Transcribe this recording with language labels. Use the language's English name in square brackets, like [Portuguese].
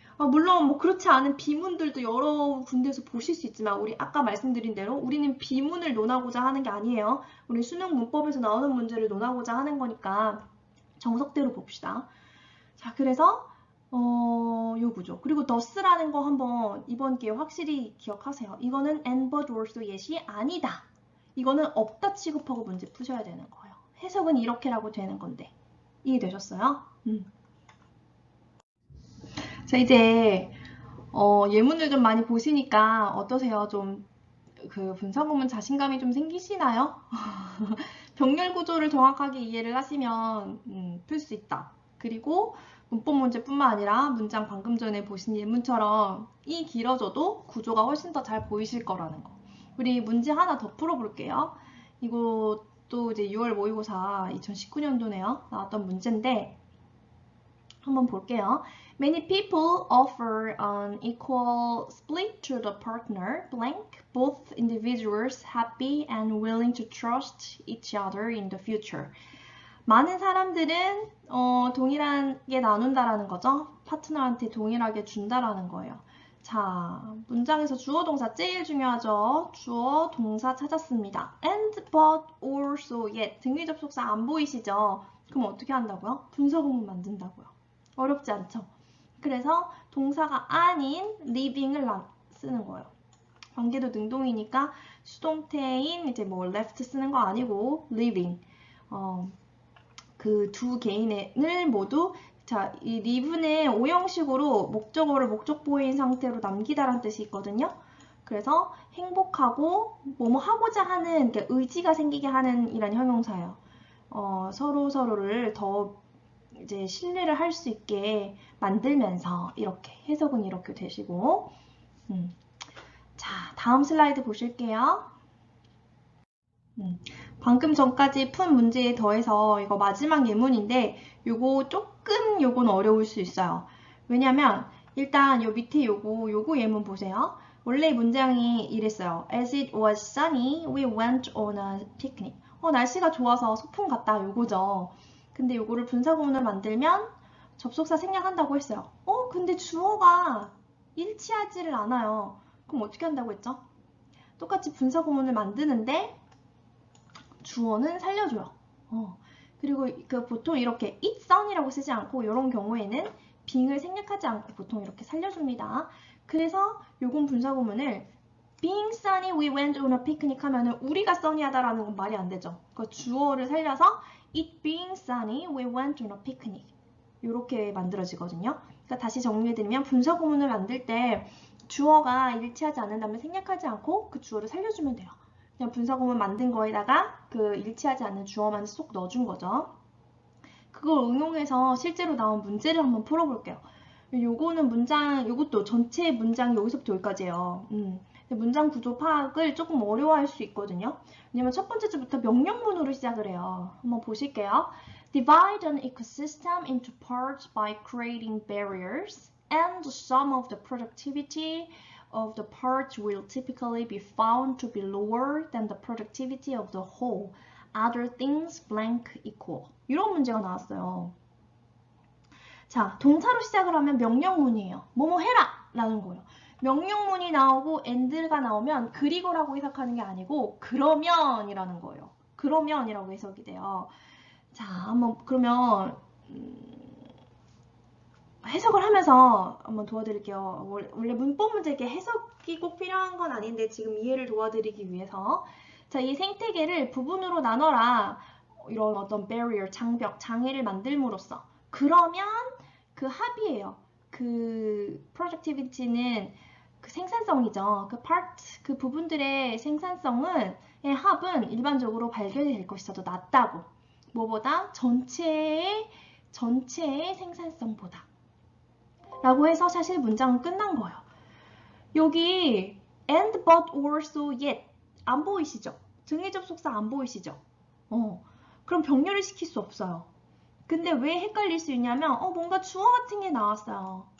[Korean] 물론 뭐 그렇지 않은 비문들도 여러 군데에서 보실 수 있지만 우리 아까 말씀드린 대로 우리는 비문을 논하고자 하는 게 아니에요. 우리 수능 문법에서 나오는 문제를 논하고자 하는 거니까 정석대로 봅시다. 자, 그래서 요 구조. 그리고 thus라는 거 한번 이번 기회에 확실히 기억하세요. 이거는 and, but, also, yet이 아니다. 이거는 없다 취급하고 문제 푸셔야 되는 거예요. 해석은 이렇게라고 되는 건데. 이해되셨어요? 자, 이제 예문을 좀 많이 보시니까 어떠세요? 좀 그 분사구문 자신감이 좀 생기시나요? 병렬 구조를 정확하게 이해를 하시면 풀 수 있다. 그리고 문법 문제뿐만 아니라 문장 방금 전에 보신 예문처럼 이 길어져도 구조가 훨씬 더 잘 보이실 거라는 거. 우리 문제 하나 더 풀어볼게요. 이것도 이제 6월 모의고사 2019년도네요. 나왔던 문제인데 한번 볼게요. [English] Many people offer an equal split to the partner, blank, both individuals happy and willing to trust each other in the future. [Korean] 많은 사람들은 동일하게 나눈다라는 거죠. 파트너한테 동일하게 준다라는 거예요. 자, 문장에서 주어 동사 제일 중요하죠. 주어 동사 찾았습니다. and, but, or, so, yet 등위 접속사 안 보이시죠? 그럼 어떻게 한다고요? 분사구문 만든다고요. 어렵지 않죠? 그래서 동사가 아닌 living을 쓰는 거예요. 관계도 능동이니까 수동태인 이제 뭐 left 쓰는 거 아니고 living. 그 두 개인을 모두 자, 이 live는 오형식으로 목적어를 목적보인 상태로 남기다라는 뜻이 있거든요. 그래서 행복하고 뭐뭐 하고자 하는 의지가 생기게 하는 이란 형용사예요. 서로를 더 이제 신뢰를 할 수 있게 만들면서 이렇게 해석은 이렇게 되시고 자, 다음 슬라이드 보실게요. 방금 전까지 푼 문제에 더해서 이거 마지막 예문인데 요건 어려울 수 있어요. 왜냐면 일단 요 밑에 요거 예문 보세요. 원래 문장이 이랬어요. [English] As it was sunny, we went on a picnic. [Korean] 날씨가 좋아서 소풍 갔다 요거죠. 근데 요거를 분사구문을 만들면 접속사 생략한다고 했어요. 근데 주어가 일치하지를 않아요. 그럼 어떻게 한다고 했죠? 똑같이 분사구문을 만드는데 주어는 살려줘요. 그리고 보통 이렇게 it sun이라고 쓰지 않고 이런 경우에는 being을 생략하지 않고 보통 이렇게 살려줍니다. 그래서 요건 분사구문을 [English] being sunny, we went on a picnic [Korean] 하면은 우리가 sunny하다라는 건 말이 안 되죠. 그 주어를 살려서 [English] it being sunny, we went on a picnic [Korean] 이렇게 만들어지거든요. 그러니까 다시 정리해드리면 분사구문을 만들 때 주어가 일치하지 않는다면 생략하지 않고 그 주어를 살려주면 돼요. 그냥 분사구문 만든 거에다가 그 일치하지 않는 주어만 쏙 넣어준 거죠. 그걸 응용해서 실제로 나온 문제를 한번 풀어볼게요. 요거는 요것도 전체 문장 여기서부터 여기까지예요. 문장 구조 파악을 조금 어려워할 수 있거든요. 왜냐면 첫 번째 주부터 명령문으로 시작을 해요. 한번 보실게요. [English] Divide an ecosystem into parts by creating barriers, and the sum of the productivity of the parts will typically be found to be lower than the productivity of the whole. Other things blank equal. [Korean] 이런 문제가 나왔어요. 자, 동사로 시작을 하면 명령문이에요. 뭐뭐 해라! 라는 거예요. 명령문이 나오고 and가 나오면 그리고라고 해석하는 게 아니고 그러면이라는 거예요. 그러면이라고 해석이 돼요. 자, 한번 그러면 해석을 하면서 한번 도와드릴게요. 원래 문법 문제 이렇게 해석이 꼭 필요한 건 아닌데 지금 이해를 도와드리기 위해서 자, 이 생태계를 부분으로 나눠라. 이런 어떤 barrier, 장벽, 장애를 만들므로써 그러면 그 합이에요. 그 productivity는 그 생산성이죠. 그 part, 그 부분들의 생산성은 합은 일반적으로 발견이 될 것이 더 낮다고. 뭐보다? 전체의 생산성보다. 라고 해서 사실 문장은 끝난 거예요. 여기 and, but, or, so, yet 안 보이시죠? 등의 접속사 안 보이시죠? 그럼 병렬을 시킬 수 없어요. 근데 왜 헷갈릴 수 있냐면 뭔가 주어 같은 게 나왔어요.